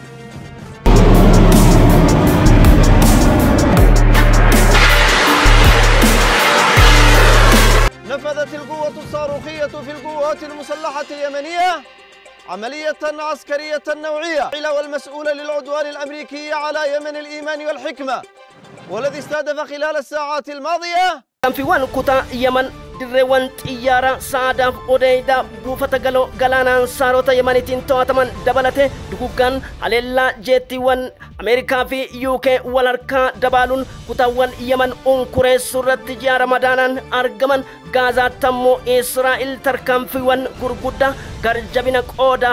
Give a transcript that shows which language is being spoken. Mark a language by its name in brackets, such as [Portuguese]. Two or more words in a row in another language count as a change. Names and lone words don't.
[Arabic] نفذت القوة الصاروخية في القوات المسلحة اليمنية عملية عسكرية نوعية والمسؤول للعدوان الأمريكي على يمن الإيمان والحكمة والذي استهدف خلال الساعات الماضية كان في وان كوتا يمن [Oromo] dirreewwan xiyyaara saadaaf odeeyda buufata galaanaan saarota yemaniitiin to'ataman dabalate duguggaan haleellaa jeettiiwwan Ameerikaa fi UK wal harkaa dabaaluun kutaawwan Yemen unkureessuu irratti ji'a Ramadaanaan argaman Gaazaatti ammoo Israa'el tarkaanfiiwwan gurguddaa garjabina qoodaaf